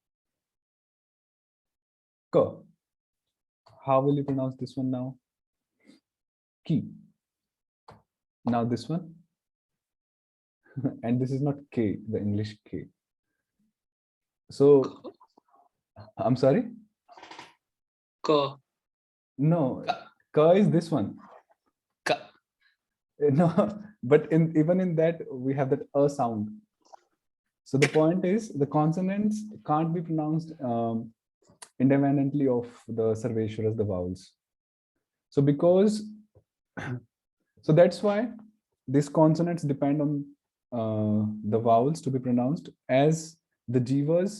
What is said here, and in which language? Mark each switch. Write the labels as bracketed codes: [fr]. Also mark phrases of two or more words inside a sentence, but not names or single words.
[en] Ka. How will you pronounce this one now? Ki. Now this one. And this is not K, the English K. So, I'm sorry? Ka. No, Ka is this one. Ka. No, but even in that, we have that A sound. So the point is, the consonants can't be pronounced independently of the Sarveshwaras, the vowels. So because, so that's why these consonants depend on the vowels to be pronounced as the jivas.